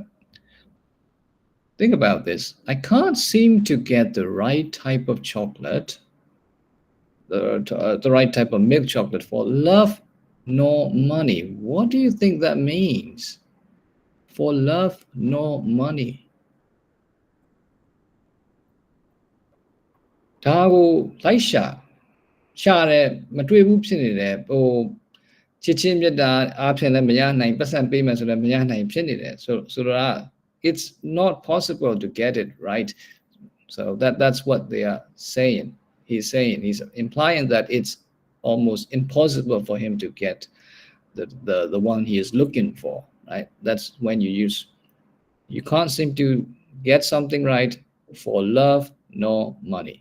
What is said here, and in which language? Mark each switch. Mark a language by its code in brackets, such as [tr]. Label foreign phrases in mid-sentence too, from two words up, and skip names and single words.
[en] Think about this. I can't seem to get the right type of chocolate, the right type of milk chocolate for love nor money. What do you think that means? For love nor money. [my] ဒါကိုလိုက်ရှာတယ်မတွေ့ဘူးဖြစ်နေတယ်ဟိုချစ်ချင်းမြတ်တာအားဖြင့်လည်းမရနိုင်ပတ်စံပေးမယ်ဆိုလည်းမရနိုင်ဖြစ်နေတယ်ဆိုတော့ [en] it's not possible to get it right. So that's what they are saying. He's implying that it's almost impossible for him to get the one he is looking for, right? That's when you can't seem to get something right for love nor money.